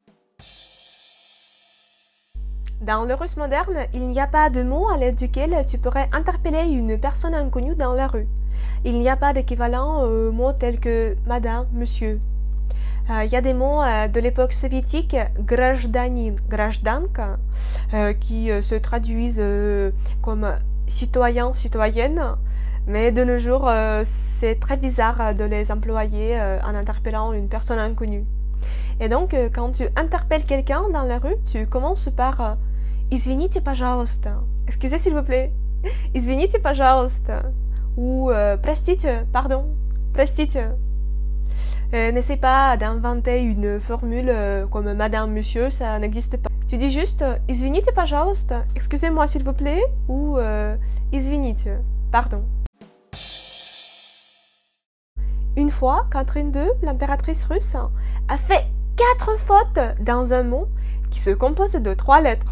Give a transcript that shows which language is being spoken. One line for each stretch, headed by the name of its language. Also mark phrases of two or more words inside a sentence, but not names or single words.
French: Dans le russe moderne, il n'y a pas de mot à l'aide duquel tu pourrais interpeller une personne inconnue dans la rue. Il n'y a pas d'équivalent aux mots tels que madame, monsieur. Il y a des mots de l'époque soviétique,
Russian: гражданин, гражданка,
French: qui se traduisent comme citoyen, citoyenne. Mais de nos jours, c'est très bizarre de les employer en interpellant une personne inconnue. Et donc, quand tu interpelles quelqu'un dans la rue, tu commences par
Russian: Извините, пожалуйста.
French: Excusez s'il vous plaît.
Russian: Извините, пожалуйста. Ou Простите, pardon. Простите.
French: N'essaie pas d'inventer une formule comme madame, monsieur, ça n'existe pas. Tu dis juste
Russian: Извините, пожалуйста.
French: Excusez-moi s'il vous plaît. Ou Извините, pardon. Une fois, Catherine II, l'impératrice russe, a fait 4 fautes dans un mot qui se compose de 3 lettres.